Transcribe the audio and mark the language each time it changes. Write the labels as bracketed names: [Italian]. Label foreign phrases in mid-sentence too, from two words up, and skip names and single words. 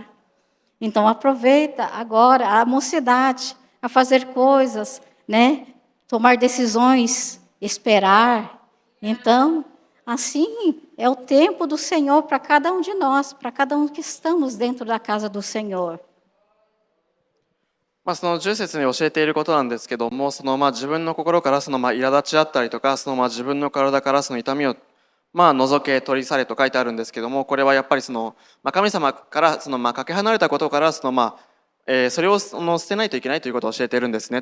[Portuguese] Então aproveita agora a mocidade, a fazer coisas, né? Tomar decisões, esperar. Então, assim é o tempo do Senhor para cada um de nós, para cada um que estamos dentro da casa do Senhor. [Japanese] その10節に教えていることなんですけども自分の心から苛立ちだったりとか自分の体から痛みを除け取り去れと書いてあるんですけどもこれはやっぱり神様からかけ離れたことからそれを捨てないといけないということを教えているんですね。